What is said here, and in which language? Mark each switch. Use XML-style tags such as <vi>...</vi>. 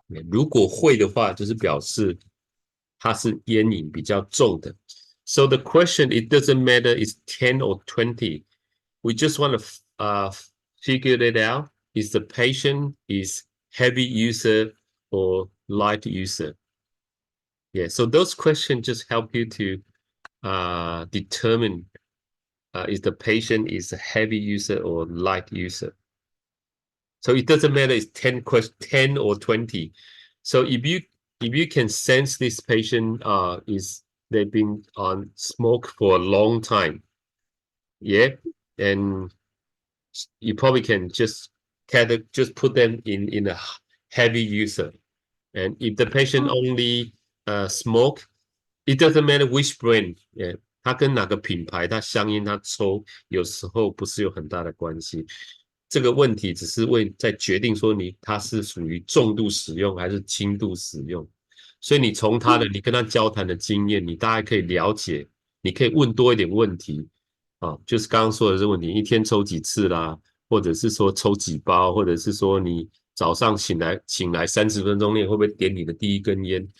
<zh>如果会的话，就是表示它是烟瘾比较重的。</zh> <en>So the question, it doesn't matter it's 10 or 20. We just want to figure it out. Is the patient is heavy user or light user? Yeah, so those questions just help you to determine if the patient is a heavy user or light user. So it doesn't matter it's 10 or 20. So if you can sense this patient they've been on smoke for a long time, yeah, and you probably can just put them in a heavy user. And if the patient only smoke, it doesn't matter which brand, yeah,</en> <zh>它跟哪个品牌，它香烟它抽，有时候不是有很大的关系。这个问题只是在决定说它是属于重度使用还是轻度使用。所以你从你跟他交谈的经验，你大概可以了解，你可以问多一点问题就是刚刚说的这个问题，一天抽几次啦，或者是说抽几包，或者是说你早上醒来30分钟内会不会点你的第一根烟？</zh>